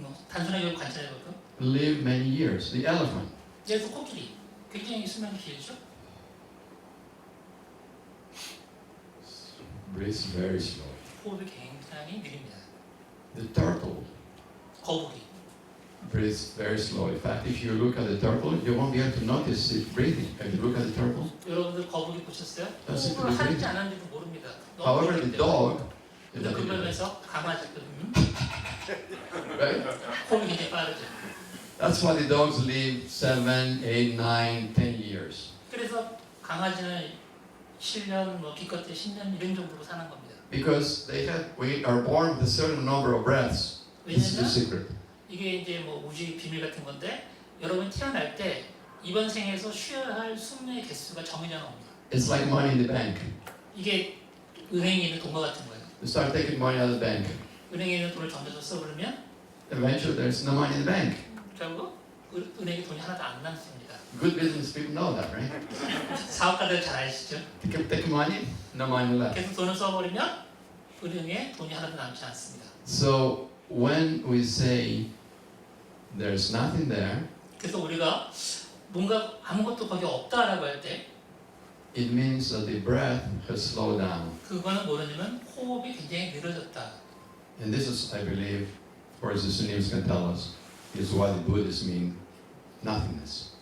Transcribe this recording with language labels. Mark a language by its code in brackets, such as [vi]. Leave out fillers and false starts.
[ko] 단순하게 관찰해볼까요? [en] live many years. The elephant, [ko] 예를 들어 코끼리, 굉장히 수명이 길죠? [en] breathes very slow. [ko] 호흡이 굉장히 느립니다. [en] The turtle [ko] 거북이, [en] breathes very slow. In fact, if you look at the turtle, you won't be able to notice it breathing. If you look at the turtle, [ko] 여러분들 거북이 보셨어요? [en] That's [ko] 호흡을 [en] it. [ko] 하는지 안 하는지도 모릅니다. 너무 [en] however, [ko] 느릴 [en] the dog, [ko] 근데 그러면서 강아지 [en] right? [ko] 호흡이 굉장히 빠르죠. [en] That's why the dogs live 7, 8, 9, 10 years. [ko] 그래서 강아지는 7년, 기껏해 10년 이런 정도로 사는 겁니다. [en] Because we are born with a certain number of breaths. This is the secret. [ko] 이게 이제 우주의 비밀 같은 건데 여러분 태어날 때 이번 생에서 쉬어야 할 수명의 개수가 정해져 나옵니다. [en] It's like money in the bank. [ko] 이게 은행에 있는 돈과 같은 거예요. [en] You start taking money out of the bank. [ko] 은행에 있는 돈을 던져서 써버리면 [en] Eventually, there's no money in the bank. [ko] 결국 은행에 돈이 하나도 안 남습니다. [en] Good business people know that, right? [ko] 사업가들 잘 아시죠? [en] Take money, no money left. [ko] 계속 돈을 써버리면 은행에 돈이 하나도 남지 않습니다. [en] So when we say there's nothing there, [ko] 그래서 우리가 뭔가 아무것도 거기 없다라고 할 때 [en] it means that the breath has slowed down. [ko] 그거는 뭐냐면 호흡이 굉장히 느려졌다. [en] And this is, I believe, or as the Sunnis can tell us, is what the Buddhists mean, nothingness.